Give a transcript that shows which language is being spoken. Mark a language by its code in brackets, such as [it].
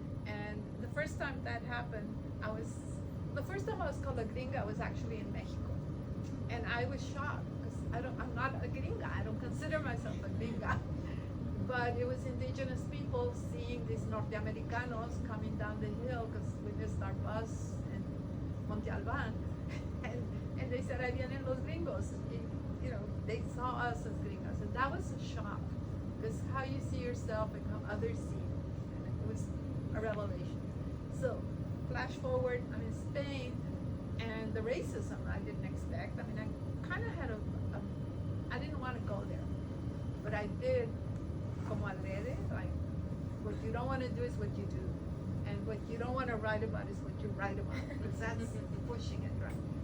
[en] And the first time that happened, the first time I was called a gringa was actually in Mexico. And I was shocked, because I'm not a gringa, I don't consider myself a gringa. But it was indigenous people seeing these Norteamericanos coming down the hill, because we missed our bus in Monte Alban. And they said, [es] ahí vienen los gringos. [en] You know, they saw us as gringos. And that was a shock, because how you see yourself and how others see you. And it was a revelation. So, flash forward, I'm in Spain, and the racism I didn't expect. I mean, I kind of had I didn't want to go there, but I did, [es] como adrede, [en] like, what you don't want to do is what you do, and what you don't want to write about is what you write about, because that's pushing it, right?